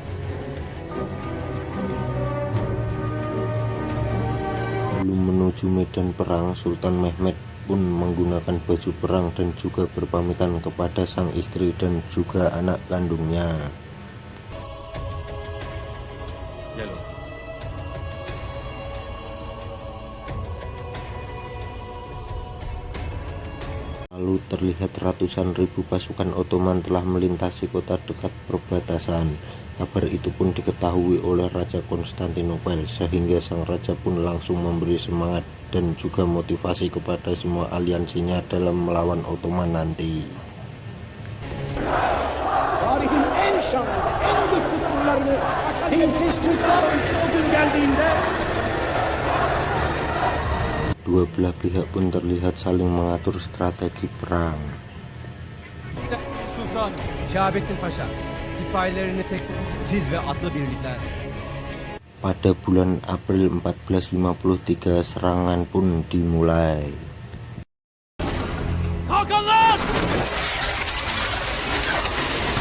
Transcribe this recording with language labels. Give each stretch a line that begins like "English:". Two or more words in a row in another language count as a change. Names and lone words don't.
Indonesian: Sebelum menuju medan perang, Sultan Mehmed pun menggunakan baju perang dan juga berpamitan kepada sang istri dan juga anak kandungnya.
Turkish: Gel oğlum.
Indonesian: Lalu terlihat ratusan ribu pasukan Ottoman telah melintasi kota dekat perbatasan. Kabar itu pun diketahui oleh Raja Konstantinopel, sehingga sang raja pun langsung memberi semangat dan juga motivasi kepada semua aliansinya dalam melawan Ottoman nanti.
Turkish: Tarihin en şanlı, en büyük kusurlarını dinsiz Türkler o gün geldiğinde
Indonesian: Dua belah pihak pun terlihat saling mengatur strategi perang.
Turkish: Sultanım, Şahabettin Paşa, sipahilerini tek siz ve atlı birlikler.
Indonesian: Pada bulan April 1453, serangan pun dimulai.
Turkish: Kalkanlar!